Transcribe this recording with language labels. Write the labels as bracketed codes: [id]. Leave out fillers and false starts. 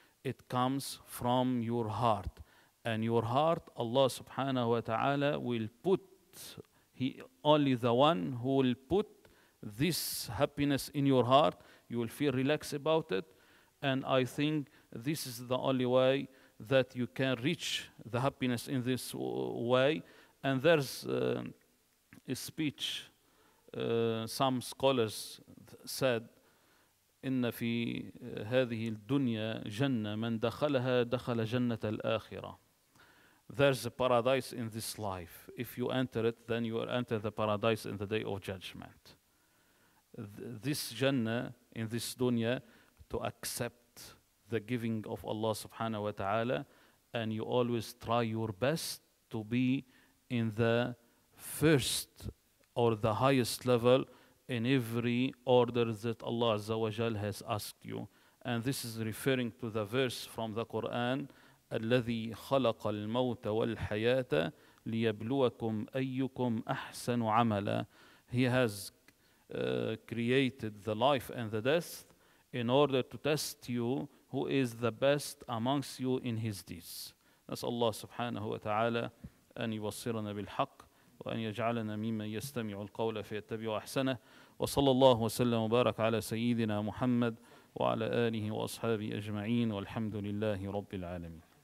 [en] It comes from your heart. And your heart, Allah subhanahu wa ta'ala will put, He only the one who will put this happiness in your heart. You will feel relaxed about it. And I think this is the only way that you can reach the happiness in this way. And there's a speech, some scholars said, [ar] إن في هذه الدنيا جنة من دخلها دخل جنة الآخرة. [en] There's a paradise in this life. If you enter it, then you will enter the paradise in the day of judgment. This Jannah in this dunya, to accept the giving of Allah subhanahu wa ta'ala, and you always try your best to be in the first or the highest level in every order that Allah Azza wa Jal has asked you. And this is referring to the verse from the Quran, [ar] الذي خلق الموت والحياة ليبلوكم أيكم أحسن عملا. [en] He has created the life and the death in order to test you who is the best amongst you in his deeds. [ar] نسأل الله سبحانه وتعالى أن يبصرنا بالحق وأن يجعلنا ممن يستمع القول فيتبع أحسنه وصلى الله وسلم وبارك على سيدنا محمد وعلى آله وأصحابه أجمعين والحمد لله رب العالمين.